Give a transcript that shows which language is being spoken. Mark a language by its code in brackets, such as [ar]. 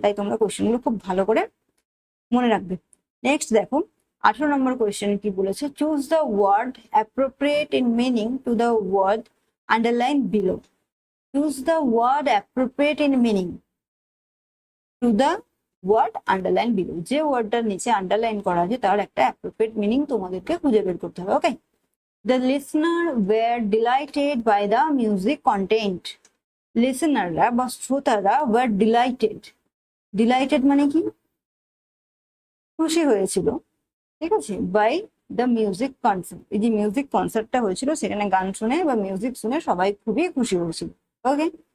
[bn] তাই তোমরা কোয়েশ্চেনগুলো খুব ভালো করে মনে রাখবে। নেক্সট দেখো 18 নম্বর কোয়েশ্চেন কি বলেছে, [en] Choose the word appropriate in meaning to the word underline below. Choose the word appropriate in meaning to the word underline below. [bn] যে ওয়ার্ডটার নিচে আন্ডারলাইন করা আছে তার একটা অ্যাপ্রোপ্রিয়েট মিনিং তোমাদেরকে খুঁজে বের করতে হবে, ওকে। [en] The listener were delighted by the music content. [bn] লিসেনাররা বা শ্রোতারা [en] were delighted, [bn] ডিলাইটেড মানে কি খুশি হয়েছিল, ঠিক আছে, [en] By the music concert. [bn] এই যে মিউজিক কনসার্টটা হয়েছিল সেখানে গান শুনে বা মিউজিক শুনে সবাই খুবই খুশি হয়েছিল, ওকে।